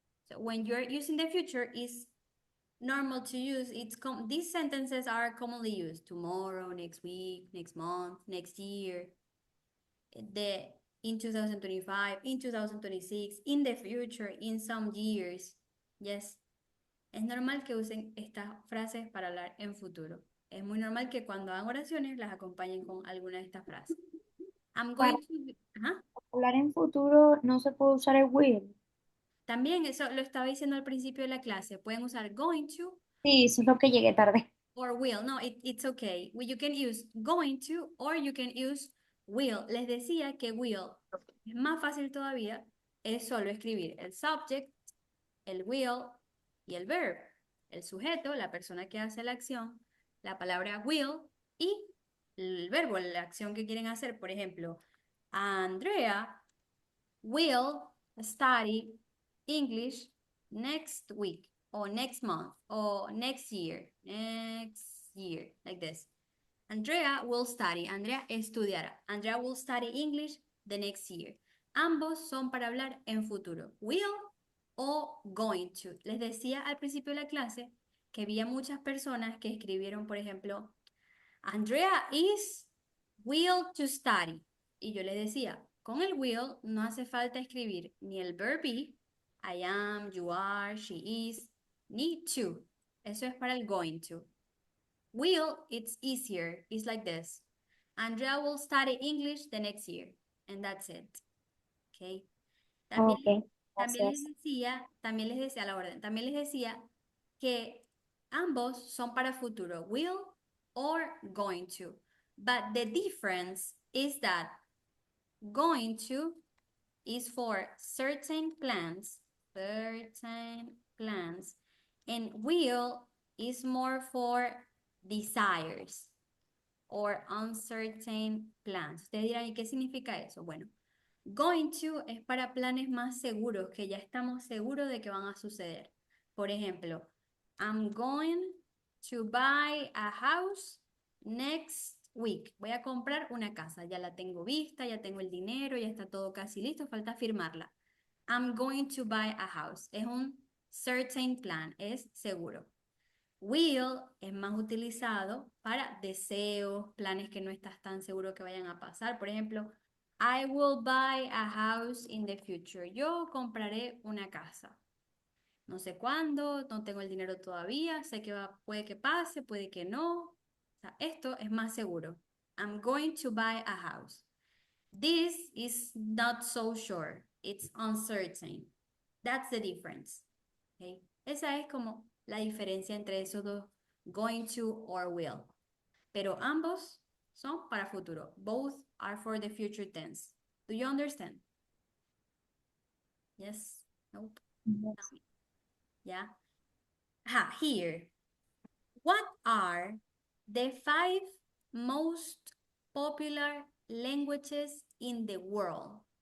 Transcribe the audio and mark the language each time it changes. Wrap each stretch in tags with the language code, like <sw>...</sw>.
<en>So when you're using the future, it's normal to use. These sentences are commonly used. Tomorrow, next week, next month, next year, in 2025, in 2026, in the future, in some years. Yes.</en> <es>Es normal que usen estas frases para hablar en futuro. Es muy normal que cuando hagan oraciones las acompañen con alguna de estas frases.</es> <en>I'm going to...</en> <es>Ajá. Hablar en futuro no se puede usar el will. También eso lo estaba diciendo al principio de la clase. Pueden usar going to Sí, eso es lo que llegué tarde.</es> <en>or will. No, it's okay. You can use going to or you can use will.</en> <es>Les decía que will es más fácil todavía. Es solo escribir el subject, el will y el verb. El sujeto, la persona que hace la acción, la palabra will y el verbo, la acción que quieren hacer. Por ejemplo,</es> <en>Andrea will study English next week or next month or next year, like this. Andrea will study, Andrea</en> <es>estudiará.</es> <en>Andrea will study English the next year.</en> <es>Ambos son para hablar en futuro. Will o going to. Les decía al principio de la clase que había muchas personas que escribieron, por ejemplo,</es> <en>Andrea is will to study.</en> <es>Y yo les decía, con el will no hace falta escribir ni el verb be,</es> <en>I am, you are, she is,</en> <es>ni to. Eso es para el</es> <en>going to. Will, it's easier. It's like this. Andrea will study English the next year. And that's it. Okay. Ok,</en> <es>También gracias. también les decía que ambos son para futuro, will or going to.</es> <en>But the difference is that going to is for certain plans, and will is more for desires or uncertain plans.</en> <es>Ustedes dirán, ¿y qué significa eso? Bueno, going to es para planes más seguros, que ya estamos seguros de que van a suceder. Por ejemplo,</es> <en>I'm going to buy a house next week.</en> <es>Voy a comprar una casa. Ya la tengo vista, ya tengo el dinero, ya está todo casi listo, falta firmarla.</es> <en>I'm going to buy a house.</en> <es>Es un</es> <en>certain plan,</en> <es>es seguro. Will es más utilizado para deseos, planes que no estás tan seguro que vayan a pasar. Por ejemplo,</es> <en>I will buy a house in the future.</en> <es>Yo compraré una casa. No sé cuándo, no tengo el dinero todavía, sé que puede que pase, puede que no. O sea, esto es más seguro.</es> <en>I'm going to buy a house. This is not so sure. It's uncertain. That's the difference. Okay?</en> <es>Esa es como la diferencia entre esos dos, going to or will. Pero ambos son para futuro.</es> <en>Both are for the future tense. Do you understand? Yes? Nope? Yeah? Here. What are the 5 most popular languages in the world?</en>